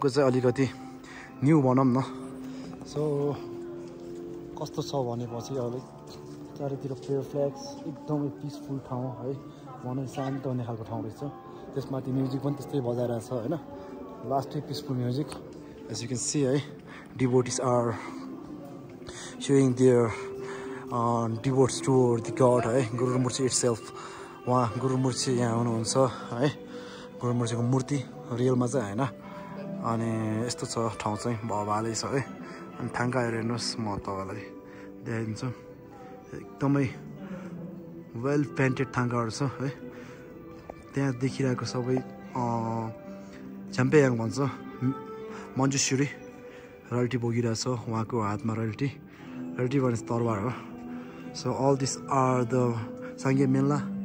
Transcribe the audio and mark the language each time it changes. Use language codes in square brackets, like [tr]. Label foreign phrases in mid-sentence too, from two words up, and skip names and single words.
[ne] चाहिँ अलिकति न्यू भनौँ न सो कस्तो छ भनेपछि अलिक चारैतिर [en] prayer flags [ne] एकदमै पिसफुल ठाउँ है भनौँ शान्त हुने खालको ठाउँ रहेछ त्यसमाथि म्युजिक पनि त्यस्तै बजाइरहेछ होइन लास्टै [en] peaceful music as you can see [ne] है [en] devotees are showing their devotes toward the [ne] God है गुरु मूर्ति itself वहाँ गुरु मूर्ति यहाँ हुनुहुन्छ है गुरु मूर्तिको मूर्ति रियलमा चाहिँ हैन अनि यस्तो छ ठाउँ चाहिँ भवालै छ है अनि थाङ्गाहरू हेर्नुहोस् म तपाईँलाई देखाइदिन्छु एकदमै [en] well painted [ne] थाङ्गाहरू छ है त्यहाँ देखिरहेको सबै झ्याम्पेयाङ भन्छ मञ्जुश्री रयल्टी बोकिरहेछ उहाँको हातमा रयल्टी भनेपछि तरवार हो [en] so all this are the [ne] साङ्गे मेला